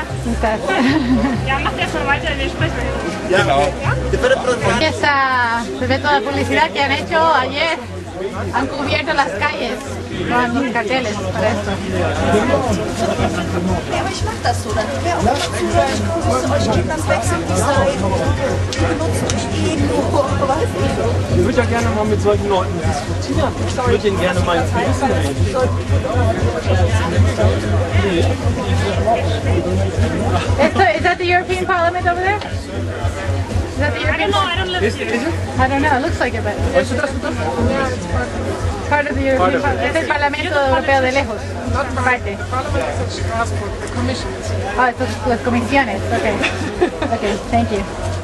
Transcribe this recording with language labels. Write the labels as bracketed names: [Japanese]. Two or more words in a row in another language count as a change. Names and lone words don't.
[Spanish] ¿Cómo estás? [German] Ja, macht erstmal weiter, wir sprechen. Ja, [Spanish] Se ve toda la publicidad que han hecho ayer. Han cubierto las calles con los carteles para esto. [German] Ja, aber ich mach das so, dann wäre auch dazu sagen, ich muss euch geben, das wechselt die Seiten. Die benutzen mich nur, weiß ich. Ich würde ja gerne mal mit solchen Leuten diskutieren. Ich würde ihnen gerne mal ins Gewissen reden. [English] Is that the European Parliament over there? Is that the European I don't live here. Is it? I don't know, it looks like it, but... Yeah, it's part of the European Parliament. [Spanish] Es el Parlamento Europeo de lejos. Parte. [English] The commission. [Spanish] Ah, estos, las comisiones. [English] Okay. Okay, thank you.